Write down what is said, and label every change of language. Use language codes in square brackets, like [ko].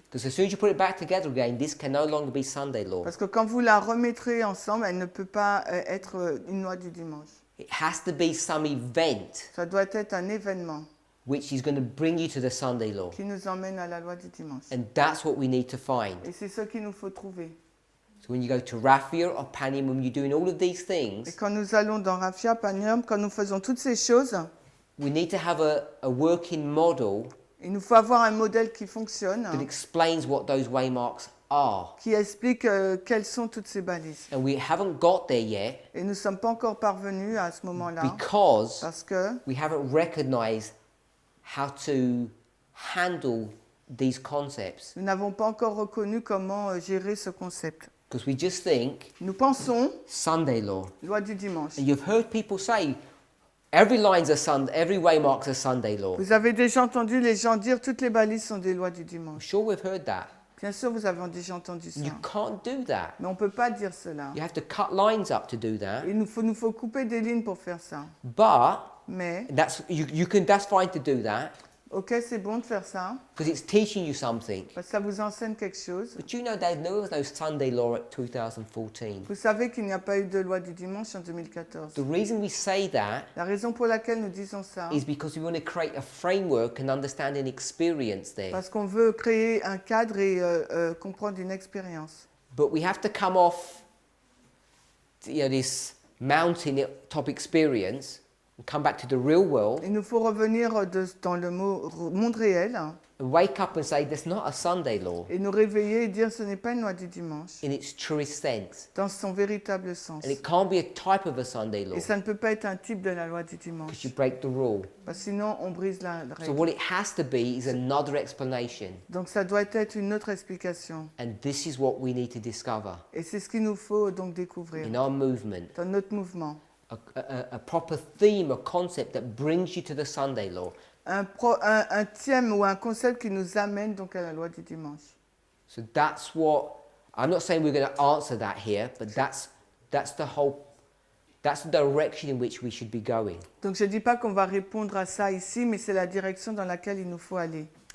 [en] Because as soon as you put it back together again, this can no longer be Sunday law. [fr] Parce que quand vous la remettrez ensemble, elle ne peut pas être une loi du dimanche. [en] It has to be some event [fr] Ça doit être un événement [en] which is going to bring you to the Sunday law. [fr] qui nous emmène à la loi du dimanche. [en] And that's what we need to find. [fr] Et c'est ce qu'il nous faut trouver. [en] So when you go to Raffia or Panium, when you're doing all of these [fr] Et [en] things, [fr] quand nous allons dans Raffia, Panium, quand nous faisons toutes ces choses, [en] we need to have a working model [fr] il nous faut avoir un modèle qui fonctionne, [en] that explains what those waymarks are. [fr] qui explique quelles sont toutes ces balises. [en] And we haven't got there yet [fr] Et nous ne sommes pas encore parvenus à ce moment-là, [en] because [fr] parce que [en] we haven't recognized how to handle these concepts. [fr] nous n'avons pas encore reconnu comment gérer ce concept. [en] Because we just think [fr] Nous pensons [en] Sunday law. [fr] loi du dimanche. [en] And you've heard people say every line's a Sunday, every waymark's a Sunday law. [fr] Vous avez déjà entendu les gens dire toutes les balises sont des lois du [en] I'm [fr] dimanche. [en] sure we've heard that. [fr] Bien sûr, vous avez déjà entendu ça. [en] You can't do that. [fr] Mais on ne peut pas dire cela. [en] You have to cut lines up to do that. [fr] Il nous faut couper des lignes pour faire ça. [en] But [fr] Mais, [en] that's fine to do that [fr] ok, c'est bon de faire ça, [en] because it's teaching you something. [fr] parce que ça vous enseigne quelque chose. [en] But you know there was no Sunday law at 2014. [fr] Vous savez qu'il n'y a pas eu de loi du dimanche en 2014. [en] The reason we say that [fr] La raison pour laquelle nous disons ça, [en] is because we want to create a framework and understand an experience there. [fr] parce qu'on veut créer un cadre et comprendre une expérience. [en] But we have to come off, this mountain-top experience and come back to the real world [fr] Il nous faut revenir dans le monde réel [en] and wake up and say, that's not a Sunday law [fr] et nous réveiller et dire ce n'est pas une loi du dimanche, [en] in its truest sense. [fr] dans son véritable sens. [en] And it can't be a type of a Sunday law [fr] Et ça ne peut pas être un type de la loi du [en] because [fr] dimanche, [en] you break the rule. [fr] parce que sinon on brise la [en] So [fr] règle. [en] what it has to be is another explanation. [fr] Donc ça doit être une autre explication. [en] And this is what we need to discover [fr] Et c'est ce qu'il nous faut donc découvrir [en] in our movement. [fr] dans notre mouvement. [en] A proper theme, a concept that brings you to the Sunday law. [fr] Un thème ou un concept qui nous amène donc à la loi du dimanche. [en] So that's what, I'm not saying we're going to answer that here, but that's the direction in which we should be going. [fr] Donc je ne dis pas qu'on va répondre à ça ici, mais c'est la direction dans laquelle il nous faut aller.